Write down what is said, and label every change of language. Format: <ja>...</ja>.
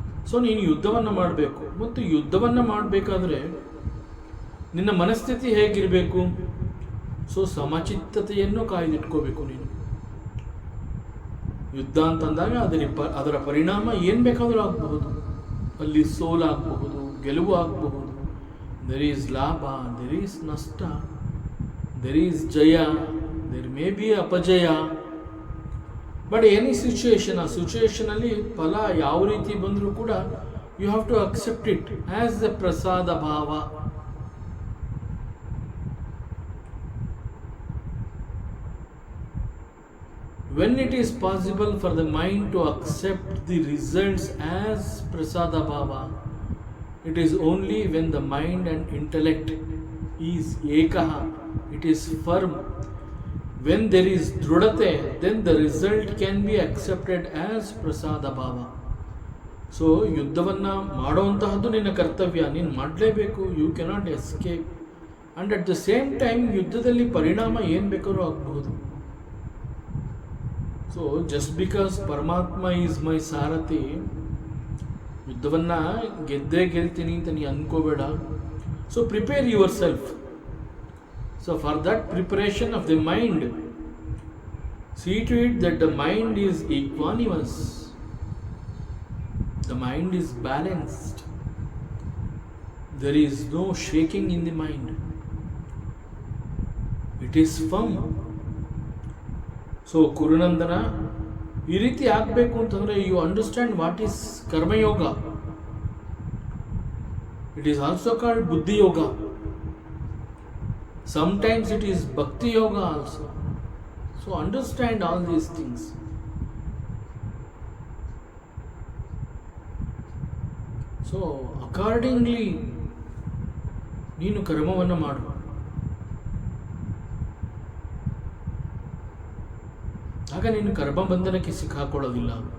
<kn>So ನೀನು ಯುದ್ಧವನ್ನು ಮಾಡಬೇಕು. ಮತ್ತು ಯುದ್ಧವನ್ನು ಮಾಡಬೇಕಾದ್ರೆ ನಿನ್ನ ಮನಸ್ಥಿತಿ ಹೇಗಿರಬೇಕು? ಸೊ ಸಮಚಿತ್ತತೆಯನ್ನು ಕಾಯ್ದಿಟ್ಕೋಬೇಕು ನೀನು. ಯುದ್ಧ ಅಂತಂದಾಗ ಅದರ ಪರಿಣಾಮ ಏನು ಬೇಕಾದರೂ ಆಗಬಹುದು. ಅಲ್ಲಿ ಸೋಲಾಗಬಹುದು, ಗೆಲುವು ಆಗಬಹುದು.</kn> <en>There is labha, there is nasta, there is jaya, there may be apajaya. But any situation,</en> <kn>ಆ ಸಿಚುಯೇಷನಲ್ಲಿ ಫಲ ಯಾವ ರೀತಿ ಬಂದರೂ ಕೂಡ</kn> <en>you have to accept it as a prasada bhava. when it is possible for the mind to accept the results as prasada bhava, it is only when the mind and intellect is ekaha, it is firm, when there is dhrudate, then the result can be accepted as prasada bhava.</en> <kn>So ಯುದ್ಧವನ್ನು ಮಾಡುವಂತಹದ್ದು ನಿನ್ನ ಕರ್ತವ್ಯ, ನೀನು ಮಾಡಲೇಬೇಕು.</kn> <en>You cannot escape. And at the same time</en> <kn>ಯುದ್ಧದಲ್ಲಿ ಪರಿಣಾಮ ಏನು ಬೇಕಾದ್ರೂ ಆಗಬಹುದು. ಸೊ</kn> <en>just because</en> <kn>ಪರಮಾತ್ಮ</kn> <en>is my</en> <kn>ಸಾರಥಿ, ಯುದ್ಧವನ್ನು ಗೆದ್ದೇ ಗೆಲ್ತೀನಿ ಅಂತ ನೀ ಅಂದ್ಕೋಬೇಡ.</kn> <en>So prepare yourself. So for that preparation of the mind, see to it that the mind is equanimous, the mind is balanced, there is no shaking in the mind, it is firm.</en> <kn>So ಕುರುನಂದನ ಈ ರೀತಿ ಆಗಬೇಕು ಅಂತಂದರೆ</kn> <en>you understand what is</en> <kn>karma yoga.</kn> <en>It is also called buddhi yoga. Sometimes it is bhakti yoga also. So understand all these things. So accordingly</en> <kn>ನೀನು ಕರ್ಮವನ್ನು ಮಾಡು. ಆಗ ನೀನು ಕರ್ಮಬಂಧನಕ್ಕೆ ಸಿಕ್ಕಾಕೊಳ್ಳೋದಿಲ್ಲ.</kn>